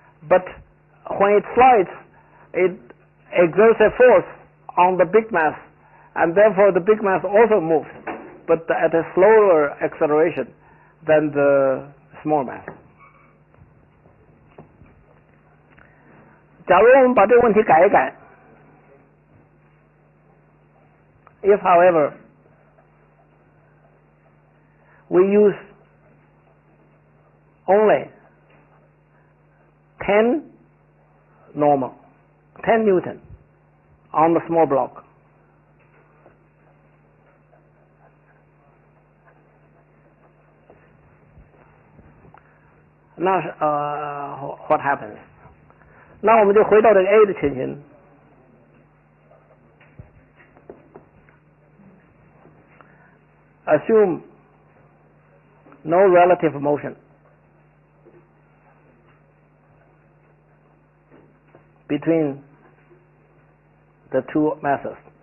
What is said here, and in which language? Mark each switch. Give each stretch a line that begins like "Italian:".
English: But when it slides, it exerts a force on the big mass, and therefore the big mass also moves, but at a slower acceleration than the small mass.
Chinese: 假如我们把这个问题改一改。
English: If, however, we use only 10 normal, 10 Newton on the small block, now what happens?
Chinese: 那我们就回到这个 A 的情形。
English: Assume no relative motion between the two masses。